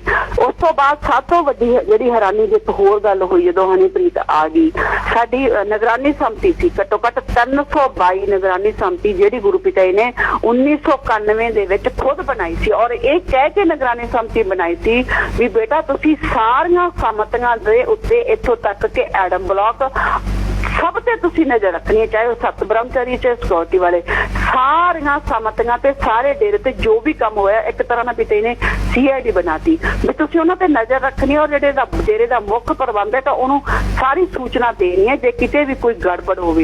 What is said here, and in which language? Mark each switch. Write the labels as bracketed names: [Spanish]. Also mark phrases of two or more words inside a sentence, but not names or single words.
[Punjabi] ਉਸ ਤੋਂ ਬਾਅਦ ਸਭ ਤੋਂ ਵੱਡੀ ਜਿਹੜੀ ਹੈਰਾਨੀ ਦੀ ਇੱਕ ਹੋਰ ਗੱਲ ਹੋਈ, ਜਦੋਂ ਹਨੀਪ੍ਰੀਤ ਆ ਗਈ, ਸਾਡੀ ਨਿਗਰਾਨੀ ਸੰਮਤੀ ਸੀ, ਘੱਟੋ ਘੱਟ 322 ਨਿਗਰਾਨੀ ਸੰਮਤੀ ਜਿਹੜੀ ਗੁਰੂ ਪਿਤਾ ਜੀ ਨੇ 1991 ਦੇ ਵਿੱਚ ਖੁਦ ਬਣਾਈ ਸੀ। ਔਰ ਇਹ ਕਹਿ ਕੇ ਨਿਗਰਾਨੀ ਸੰਮਤੀ ਬਣਾਈ ਸੀ ਵੀ ਬੇਟਾ ਤੁਸੀਂ ਸਾਰੀਆਂ ਸੰਮਤੀਆਂ ਦੇ ਉੱਤੇ ਇੱਥੋਂ ਤੱਕ ਕਿ [English] admin block [Punjabi] ਸਬ ਤੇ ਤੁਸੀਂ ਨਜ਼ਰ ਰੱਖਣੀ ਹੈ, ਚਾਹੇ ਵੋ ਸਤ ਬ੍ਰਹਮਚਾਰੀ ਚਾਹੇ ਸਿਕਿਓਰਿਟੀ ਵਾਲੇ, ਸਾਰੀਆਂ ਸਹਿਮਤੀਆਂ ਤੇ ਸਾਰੇ ਡੇਰੇ ਤੇ ਜੋ ਭੀ ਕਾਮ ਹੋਇਆ ਏਕ ਤਰ੍ਹਾਂ ਨਾ ਪਿਤਾ ਨੇ CID ਬਣਾਤੀ ਭੀ ਤੁਸੀਂ ਉਨ੍ਹਾਂ ਤੇ ਨਜ਼ਰ ਰੱਖਣੀ ਹੈ। ਔਰ ਜਿਹੜੇ ਡੇਰੇ ਦਾ ਮੁੱਖ ਪ੍ਰਬੰਧਕ ਹੈ ਉਨ੍ਹੋਂਨੇ ਸਾਰੀ ਸੂਚਨਾ ਦੇਣੀ ਹੈ ਜੇ ਕਿਤੇ ਭੀ ਕੋਈ ਗੜਬੜ ਹੋਵੇ।